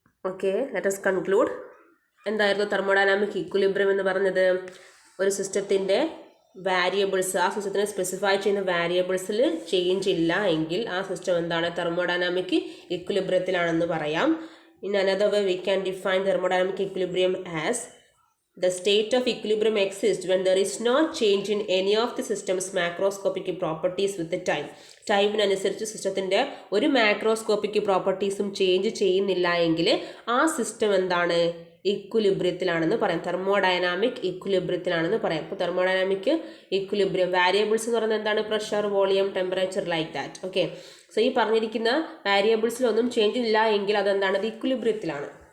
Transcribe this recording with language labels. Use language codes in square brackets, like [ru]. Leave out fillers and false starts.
[ml] Okay, [en] Let us conclude. [ml] എന്തായിരുന്നു thermodynamic equilibrium എന്ന് പറഞ്ഞത്? ഒരു സിസ്റ്റത്തിൻ്റെ വാരിയബിൾസ്, ആ സിസ്റ്റത്തിനെ സ്പെസിഫൈ ചെയ്യുന്ന വാരിയബിൾസിൽ ചേഞ്ച് ഇല്ല എങ്കിൽ ആ സിസ്റ്റം എന്താണ്? തെർമോഡൈനാമിക് ഇക്വിലിബ്രിയത്തിലാണെന്ന് പറയാം. [en] In another way we can define thermodynamic equilibrium as the state of equilibrium exists when there is no change in any of the system's macroscopic properties with the time. [ml] ടൈമിനനുസരിച്ച് സിസ്റ്റത്തിൻ്റെ ഒരു macroscopic പ്രോപ്പർട്ടീസും change ചെയ്യുന്നില്ല എങ്കിൽ ആ system എന്താണ്? ഇക്വിലിബ്രിയത്തിലാണെന്ന് പറയാം. Thermodynamic ഇക്വിലിബ്രിയത്തിലാണെന്ന് പറയാം. ഇപ്പോൾ thermodynamic equilibrium variables എന്ന് പറയുന്നത് എന്താണ്? Pressure, volume, temperature, like that. Okay, so ഈ പറഞ്ഞിരിക്കുന്ന വാരിയബിൾസിലൊന്നും ചേഞ്ച് ഇല്ല എങ്കിൽ അതെന്താണ്? അത് ഇക്വിലിബ്രിയത്തിലാണ്.